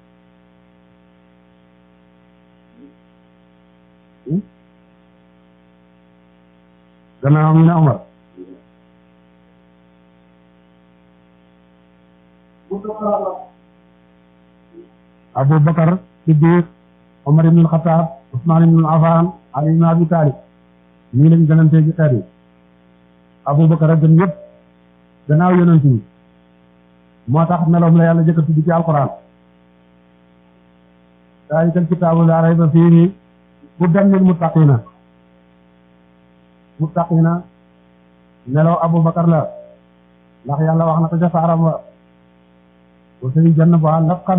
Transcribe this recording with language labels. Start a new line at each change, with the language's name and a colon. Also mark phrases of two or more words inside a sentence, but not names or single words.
Wolof: gannaaw mu ne Omar Abubakar Siddiq Omar ibn Khattab Usman ibn Affan Ali ibn Abi Talib ñii lañ gënantee ci xeet yi Abubakar a gën yëpp gannaaw yonent yi moo tax meloom la yàlla jëkk a tudd ci alquran
Arabic: ذلك الكتاب لا ريب فيه هدى للمتقين
Wolof: meloo Abubakar la ndax yàlla wax na ko ca saaram
Arabic: و وسيجنبها الأتقى